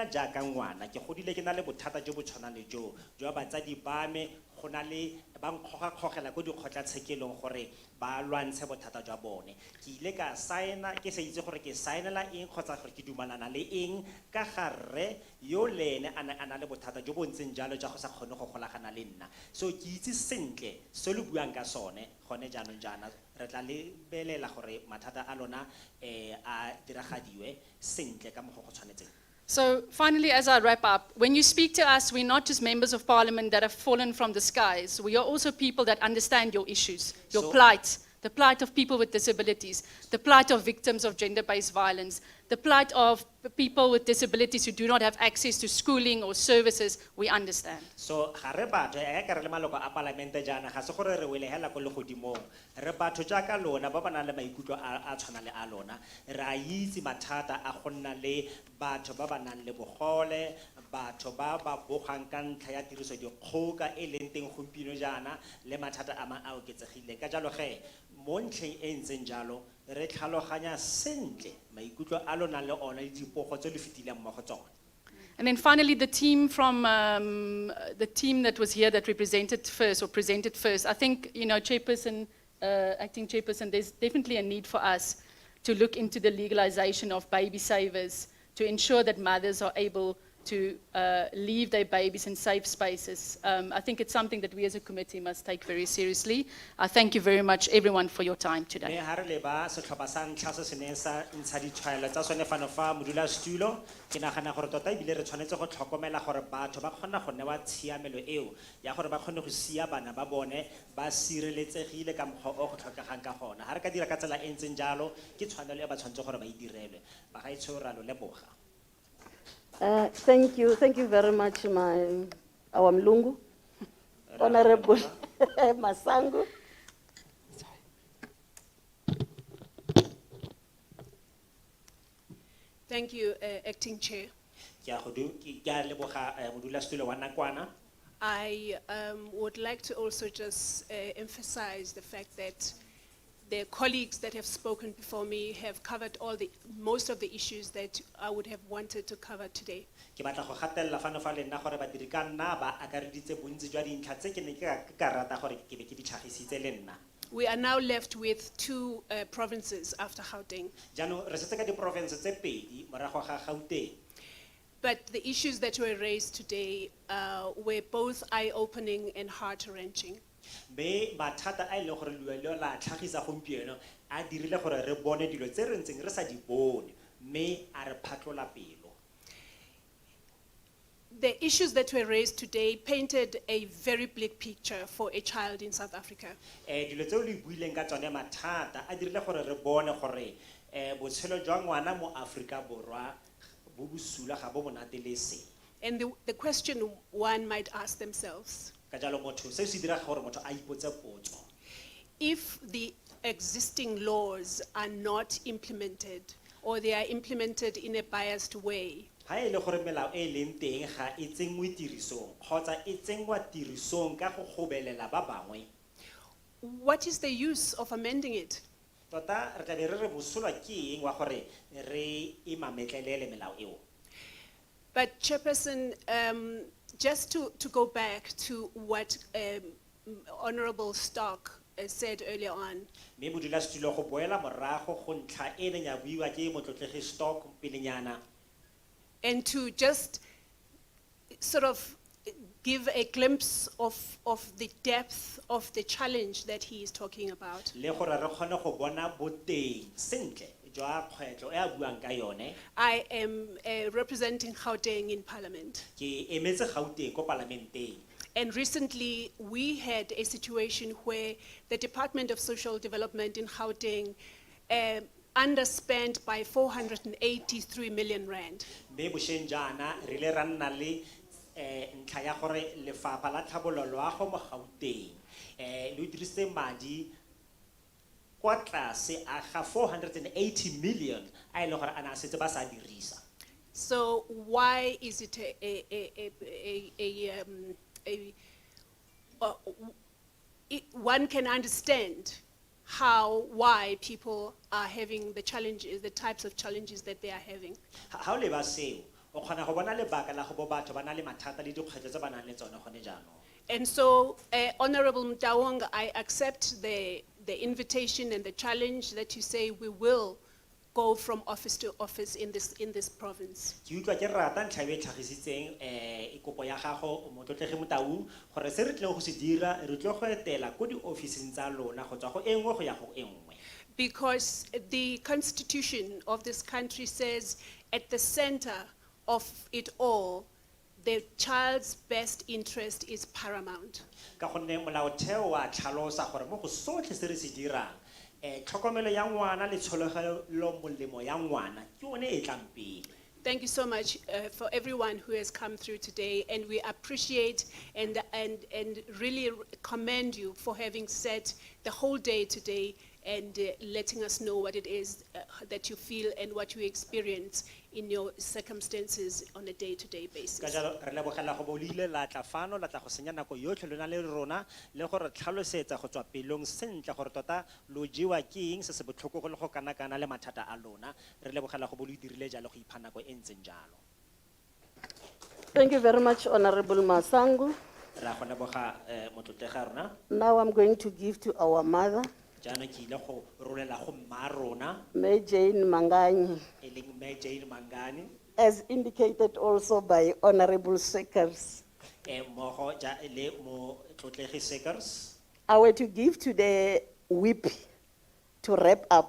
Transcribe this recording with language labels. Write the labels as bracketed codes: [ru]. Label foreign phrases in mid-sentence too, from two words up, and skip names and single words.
[tn] jaaka ngwana ke godile ke na le bothata jo bo tshwanang le jo jwa batsadi ba me go na le ba nkgogela ko dikgotlatshekelong gore ba lwantshe bothata jwa bone ke ile ka signa ke sa itse gore ke signela eng kgotsa gore ke dumalana le eng ka gare yo lene a na le bothata jo bo ntseng jalo ja go sa kgone go golagana le nna so ke itse sentle se le buang ka sone gone jaanong jaana re tla lebelela gore mathata a lona a diragadiwe sentle ka moggo go tshwanetseng. [en] So finally, as I wrap up, when you speak to us, we're not just members of parliament that have fallen from the skies. We are also people that understand your issues, your plight, the plight of people with disabilities, the plight of victims of gender-based violence, the plight of people with disabilities who do not have access to schooling or services. We understand. [tn] So gare batho e ka re le maloko a parlamente jana ga se gore re wele hela go le godimong re batho jaaka lona ba bana le maikutlo a tshwana le a lona re a itse mathata a go nna le batho ba ba nang le bogole batho ba ba bogang ka ntlha ya tiriso dikgoka e leng teng gompieno jana le mathata a ma a oketsegileng ka jalo ge mo ntlheng e ntseng jalo re tlhaloganya sentle maikutlo a lona le ona le dipogo tse le fetileng mo go tsone. [en] And then finally, the team from the team that was here that represented first or presented first, I think, you know, Chairperson, Acting Chairperson, there's definitely a need for us to look into the legalization of baby savers to ensure that mothers are able to leave their babies in safe spaces. I think it's something that we as a committee must take very seriously. I thank you very much, everyone, for your time today. [tn] Ke nagana gore tota ebile re tshwanetse go tlhokomela gore batho ba kgona go newa tshiamelo eo ya gore ba kgone go sia bana ba bone ba sireletsegile ka mokgwa o go tlhokegang ka gona ga re ka dira ka tsela e ntseng jalo ke tshwanelo e ba tshwanetse gore ba e direlwe ba ga itsho ra lo leboga. [en] Thank you very much, our Mlungu, Honorable Masango. Thank you, Acting Chair. I would like to also just emphasize the fact that the colleagues that have spoken before me have covered most of the issues that I would have wanted to cover today. [tn] Ke batla go gatella fano fa le nna gore badiri ka nna ba akareditse bontsi jwa dintlha tse ke ne ka rata gore ke be ke di tlhagisitse le nna. [en] We are now left with two provinces after Gauteng. [tn] Jaanong re setse ka diprovince tse pedi morago ga Gauteng. [en] But the issues that were raised today were both eye-opening and heart-wrenching. [tn] Me mathata a ile gore luelo la tlhagisa gompieno a dirile gore re bone dilo tse re ntseng re sa di bone me a re phatlola pelo. [en] The issues that were raised today painted a very bleak picture for a child in South Africa. [tn] Dilo tse o le buileng ka tsone mathata a dirile gore re bone gore botshelo jwa ngwana mo Afrika Borwa bo busula ga bo monate le se. [en] And the question one might ask themselves, [tn] Ka jalo motho se se dira gore motho a ipotse potso. [en] if the existing laws are not implemented or they are implemented in a biased way, [tn] Ha e le gore melao e leng teng ga e tsengwe tirisong kgotsa e tsengwa tirisong ka go gobelela ba bangwe, [en] what is the use of amending it? [tn] tota re tla be re re mosola ke eng wa gore re e mametlelele melao eo. [en] But Chairperson, just to go back to what Honorable Stark said earlier on, [tn] Me modulasetulo go boela morago go ntlha e neng ya buiwa ke motlotlegi Stock pelenyana, [en] and to just sort of give a glimpse of the depth of the challenge that he is talking about. [tn] le gore re kgone go bona boteng sentle jwa kgwetlo e a buang ka yone. [en] I am representing Gauteng in Parliament. [tn] Ke emetse Gauteng ko parlamenteng. [en] And recently, we had a situation where the Department of Social Development in Gauteng underspent by 483 million rand. [tn] Me bosheng jana re ile ra nna le ntlha ya gore lefapha la tlhabololo loago mo Gauteng le dirisitse madi kwa tlase a ga 480 million a ile gore ana setse ba sa dirisa. [en] So why is it one can understand why people are having the challenges, the types of challenges that they are having. [tn] Ha o leba seo o kgona go bona lebaka la go bo batho ba na le mathata le dikgwetlho tse ba nang le tsone gone jaanong. [en] And so, Honorable Mtawong, I accept the invitation and the challenge that you say we will go from office to office in this province. [tn] Ke utlwa ke rata ntlha e tlhagisitseng ikopo ya gago motlotlegi Motaung gore se re tleng go se dira re tlo go etela ko di-officing tsa lona go tswa go e nngwe go ya go e nngwe. [en] Because the constitution of this country says at the center of it all, the child's best interest is paramount. [tn] Ka gonne molaotheo wa tlhalosa gore mo go sotlhe se re se dirang tlhokomelo ya ngwana le tshologelo molemo ya ngwana ke yone e tlang pele. [en] Thank you so much for everyone who has come through today, and we appreciate and really commend you for having set the whole day today and letting us know what it is that you feel and what you experience in your circumstances on a day-to-day basis. [tn] Ka jalo re lebogela go bo le ile la tla fano la tla go senya nako yotlhe lona le rona le gore tlhalosetsa go tswa pelong sentle gore tota lo jewa ke eng se se botlhoko go le go kana le mathata a lona. Re lebogela go bo le dirile jalo go ipha nako e ntseng jalo. [en] Thank you very much, Honorable Masangu. [tn] Ra go leboga motlotlega rona. [en] Now I'm going to give to our mother, [tn] Jaanong ke ile go rolela go mma rona [en] May Jane Mangani, [tn] e leng Me Jane Mangani [en] as indicated also by Honorable Sekers. [tn] mmogo le motlotlegi Sekers. [en] I were to give to the whip to wrap up,